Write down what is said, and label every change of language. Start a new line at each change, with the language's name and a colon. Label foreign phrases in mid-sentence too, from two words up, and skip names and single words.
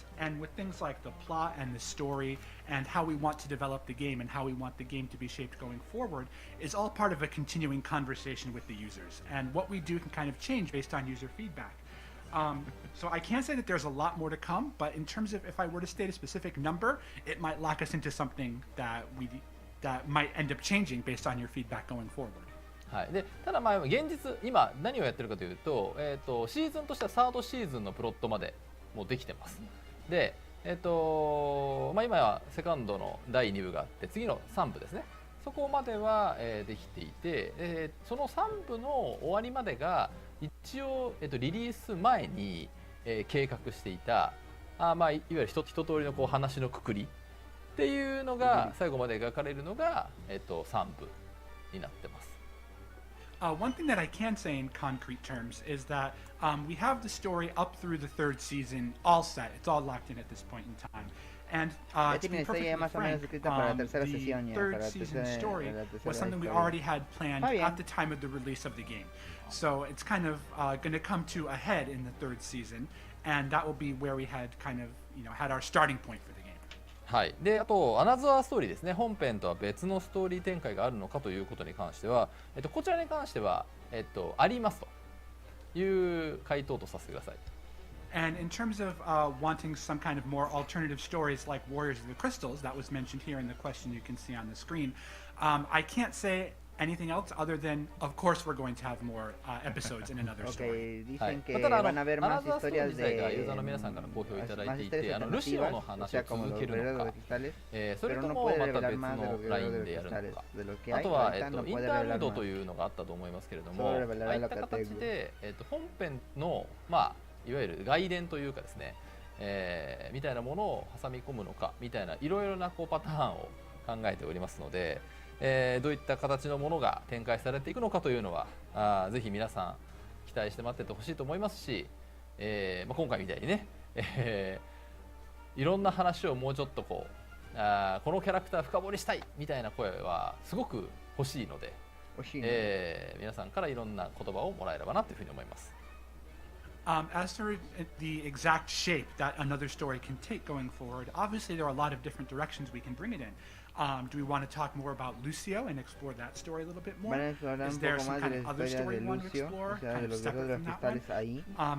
English: And with things like the plot and the story and how we want to develop the game and how we want the game to be shaped going forward is all part of a continuing conversation with the users. And what we do can kind of change based on user feedback. So I can't say that there's a lot more to come, but in terms of if I were to state a specific number, it might lock us into something that might end up changing based on your feedback going forward.
Japanese: はい、でただまあ現実今何をやってるかというと、シーズンとしてはサードシーズンのプロットまでもうできてます。で、まあ、今はセカンドの第2部があって次の3部ですね。そこまでは、できていて、その3部の終わりまでが一応、リリース前に、計画していたまあ、いわゆる一通りのこう話のくくりっていうのが最後まで描かれるのが、3部になってます。
English: One thing that I can say in concrete terms is that we have the story up through the third season all set. It's all locked in at this point in time. And to be perfectly frank, the third season story was something we already had planned at the time of the release of the game. So it's kind of going to come to a head in the third season, and that will be where we had kind of, had our starting point for the game.
Japanese: はい、であとアナザーストーリーですね。本編とは別のストーリー展開があるのかということに関しては、こちらに関しては、ありますという回答とさせてください。
English: And in terms of wanting some kind of more alternative stories like Warriors of the Crystals, that was mentioned here in the question you can see on the screen, I can't say anything else other than, of course, we're going to have more episodes in another story.
Spanish: Okay, dicen que
Japanese: ただ
Spanish: van a haber
Japanese: アナ
Spanish: más
Japanese: ザーストーリー
Spanish: historias
Japanese: 自体がユー
Spanish: de
Japanese: ザーの皆さんから好評いただい
Spanish: más
Japanese: ていて、
Spanish: historias
Japanese: ルシオの
Spanish: alternativas, o
Japanese: 話
Spanish: sea,
Japanese: を
Spanish: como
Japanese: 続
Spanish: los
Japanese: ける
Spanish: guerreros
Japanese: の
Spanish: de
Japanese: か
Spanish: cristales,
Japanese: それ
Spanish: pero
Japanese: と
Spanish: no
Japanese: も
Spanish: puede
Japanese: また
Spanish: revelar
Japanese: 別
Spanish: más de
Japanese: の
Spanish: los
Japanese: ライ
Spanish: guerreros
Japanese: ン
Spanish: de
Japanese: でやるの
Spanish: cristales,
Japanese: か、
Spanish: de lo que
Japanese: あ
Spanish: hay
Japanese: とは、
Spanish: ahorita no
Japanese: イン
Spanish: puede
Japanese: タールー
Spanish: revelar
Japanese: ド
Spanish: más.
Japanese: というのがあったと思いますけれど
Spanish: Solo
Japanese: も、あ
Spanish: revelará
Japanese: あいっ
Spanish: la
Japanese: た形
Spanish: categoría.
Japanese: で、本編の、まあ、いわゆる外伝というかですね、みたいなものを挟み込むのかみたいないろいろなこうパターンを考えておりますので、どういった形のものが展開されていくのかというのはぜひ皆さん期待して待っててほしいと思いますし、まあ、今回みたいにね、いろんな話をもうちょっとこうこのキャラクター深掘りしたいみたいな声はすごく欲しいので、皆さんからいろんな言葉をもらえればなというふうに思います。
English: As for the exact shape that another story can take going forward, obviously there are a lot of different directions we can bring it in. Do we want to talk more about Lucio and explore that story a little bit more?
Spanish: Van a explorar
English: Is
Spanish: un
English: there
Spanish: poco
English: some
Spanish: más
English: kind
Spanish: de
English: of
Spanish: la
English: other
Spanish: historia
English: story
Spanish: de
English: you want to
Spanish: Lucio,
English: explore,
Spanish: o sea,
English: kind
Spanish: de
English: of
Spanish: los
English: separate
Spanish: guerreros
English: from that one?
Spanish: cristales ahí.